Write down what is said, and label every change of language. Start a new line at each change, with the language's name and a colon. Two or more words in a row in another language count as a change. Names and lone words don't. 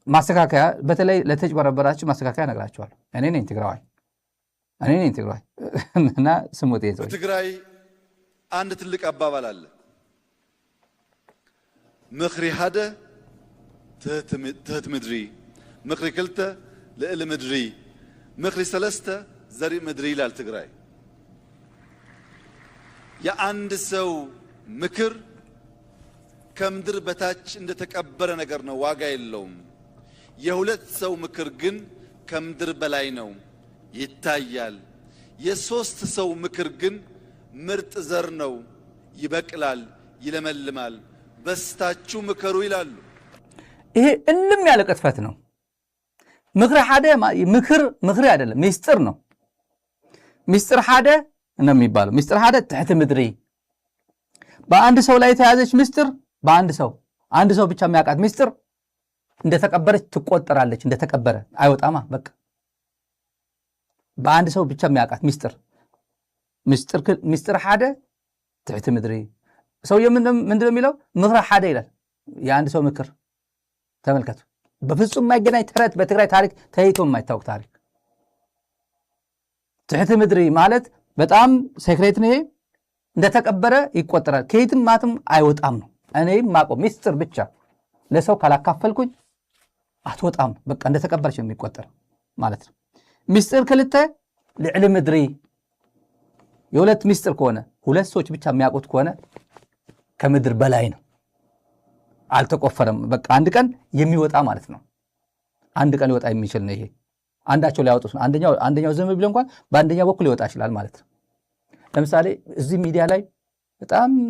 Amharic: ማስተካከያ በተለይ ለተጭበረበራችሁ ማስተካከያ ነግራችኋለሁ። እኔ ነኝ ትግራዋይ እና ስሙት። በትግራይ አንድ ትልቅ አባባል አለ።
Tigrinya: ምኽሪ ሓደ ትህት ምድሪ፣ ምኽሪ ክልተ ልዕሊ ምድሪ፣ ምኽሪ ሰለስተ ዘርኢ ምድሪ ይላል ትግራይ።
Amharic: የአንድ ሰው ምክር ከምድር በታች እንደተቀበረ ነገር ነው፣ ዋጋ የለውም። የሁለት ሰው ምክር ግን ከምድር በላይ ነው፣ ይታያል። የሶስት ሰው ምክር ግን ምርጥ ዘር ነው፣ ይበቅላል፣ ይለመልማል። በስታችሁ ምከሩ ይላሉ። ይሄ እልም ያለ ቅጥፈት ነው። ምክር ሓደ ምክር አይደለም፣ ሚስጥር ነው። ሚስጥር ሓደ ነው የሚባለው። ሚስጥር
Tigrinya: ሓደ ትሕቲ ምድሪ፣
Amharic: በአንድ ሰው ላይ የተያዘች ሚስጥር፣ አንድ ሰው ብቻ የሚያውቃት ሚስጥር እንደተቀበረች ትቆጠራለች። እንደተቀበረ አይወጣማ። በቃ በአንድ ሰው ብቻ የሚያውቃት ሚስጥር
Tigrinya: ሓደ ትሕቲ ምድሪ።
Amharic: ሰውየው ምንድነው የሚለው? ምክር ሓደ ይላል። የአንድ ሰው ምክር ተመልከቱ። በፍጹም የማይገናኝ ተረት፣ በትግራይ ታሪክ ተይቶ የማይታወቅ ታሪክ።
Tigrinya: ትሕቲ ምድሪ
Amharic: ማለት በጣም ሴክሬት ነው። ይሄ እንደተቀበረ ይቆጠራል፣ ከየትም ማትም አይወጣም ነው። እኔም ማቆም ሚስጥር ብቻ ለሰው ካላካፈልኩኝ አትወጣም። በቃ እንደተቀበረች ነው የሚቆጠር ማለት ነው። ሚስጥር
Tigrinya: ክልተ ልዕሊ ምድሪ።
Amharic: የሁለት ሚስጥር ከሆነ ሁለት ሰዎች ብቻ የሚያውቁት ከሆነ ከምድር በላይ ነው፣ አልተቆፈረም። በቃ አንድ ቀን የሚወጣ ማለት ነው። አንድ ቀን ሊወጣ የሚችል ነው። ይሄ አንዳቸው ሊያወጡት ነው። አንደኛው ዝም ብሎ እንኳን በአንደኛው በኩል ሊወጣ ይችላል ማለት ነው። ለምሳሌ እዚህ ሚዲያ ላይ በጣም